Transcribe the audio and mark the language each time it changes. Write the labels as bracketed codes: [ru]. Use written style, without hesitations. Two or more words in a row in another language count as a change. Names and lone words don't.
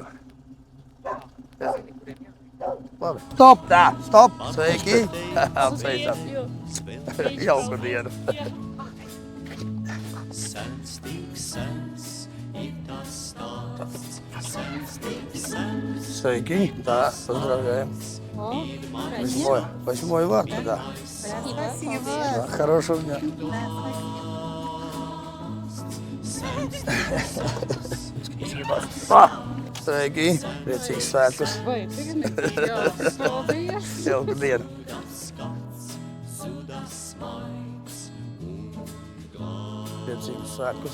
[lv] Jā. Labi. Stop! Tā, stop! Sveiki! Apsveicam! Jauku dienu! Sveiki! Tā, [ru] поздравляем! Восьмой варта, да. Спасибо. Да, хорошего дня! [lv] Sveiki! Priecīgs svētkus! Vai, tagad? Paldies. Jauku dienu! Priecīgus svētkus!